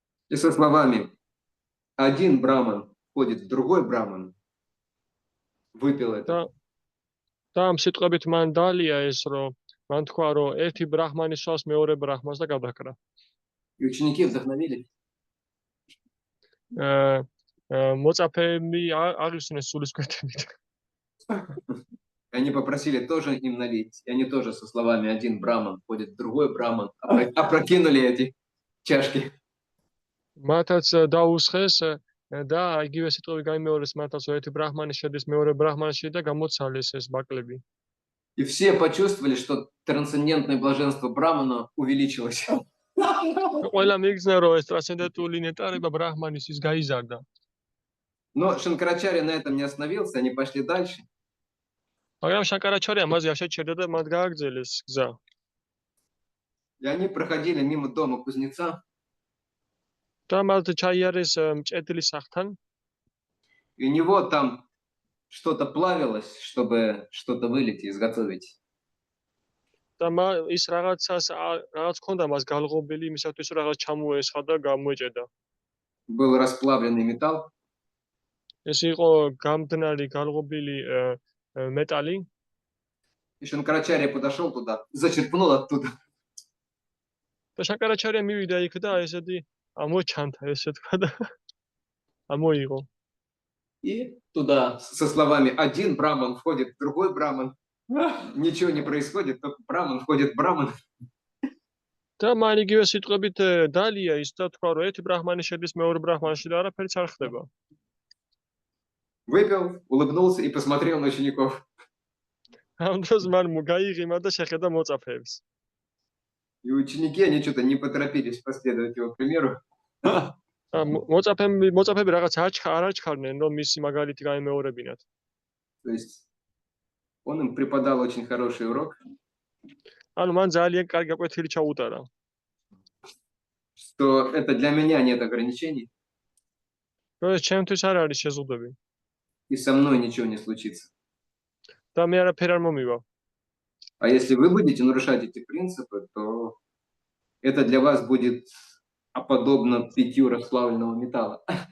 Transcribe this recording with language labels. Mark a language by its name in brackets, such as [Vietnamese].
[Russian] И со словами, один браман входит в другой браман, выпил это. [Georgian] და ამ სიტყვებით მან დალია ეს, რომ მან თქვა, რომ ერთი ბრაჰმანი სვას მეორე ბრაჰმანს და გადაკრა. [Russian] И ученики вдохновились. [Georgian] მოწაფეები აღიხსნეს სულისკვეთებით. [Russian] Они попросили тоже им налить. И они тоже со словами один браман входит в другой браман, опрокинули эти чашки. [Georgian] მათაც დაუსხეს და იგივე სიტყვები გაიმეორეს მათაც, რომ ერთი ბრაჰმანი შედის მეორე ბრაჰმანში და გამოცალეს ეს ბაკლები. [Russian] И все почувствовали, что трансцендентное блаженство брамана увеличилось. [Georgian] ყველა მიიგრძნა, რომ ეს ტრანსცენდენტული ნეტარება ბრაჰმანისთვის გაიზარდა. [Russian] Но Шанкарачарья на этом не остановился, они пошли дальше. [Georgian] მაგრამ შანკარაჩარია მასზე არ შეჩერდა და მათ გააგრძელეს გზა. [Russian] И они проходили мимо дома кузнеца. [Georgian] და მათ ჩაიარეს მჭედლის სახლთან. [Russian] И у него там что-то плавилось, чтобы что-то вылить и изготовить. [Georgian] და ის რაღაც ქონდა მას გალღობილი იმისათვის, რომ რაღაც ჩამოესხა და გამოეჭედა. [Russian] Был расплавленный металл. [Georgian] ეს იყო გამდნარი გალღობილი მეტალი. [Russian] И Шанкарачарья подошел туда, зачерпнул оттуда. [Georgian] და შანკარაჩარია მივიდა იქ და ესეთი ამოჩანდა, ესე თქვა და ამოიღო. [Russian] И туда со словами один браман входит в другой браман. Ничего не происходит, только браман входит в браман. [Georgian] და მან იგივე სიტყვებით დალია ის და თქვა, რომ ერთი ბრაჰმანი შედის მეორე ბრაჰმანში და არაფერიც არ ხდება. [Russian] Выпил, улыбнулся и посмотрел на учеников. [Georgian] ამ დროს მან გაიღიმა და შეხედა მოწაფეებს. [Russian] И ученики, они что-то не поторопились последовать его примеру. [Georgian] მოწაფეები რაღაც არ აჩქარდნენ, რომ მისი მაგალითი გაემეორებინათ. [Russian] То есть он им преподал очень хороший урок. [Georgian] ანუ მან ძალიან კარგი გაკვეთილი ჩაუტარა. [Russian] Что это для меня нет ограничений. [Georgian] რომ ეს ჩემთვის არ არის შეზღუდვები. [Russian] И со мной ничего не случится. [Georgian] და მე არაფერ არ მომივა. [Russian] А если вы будете нарушать эти принципы, то это для вас будет подобно питью расплавленного металла.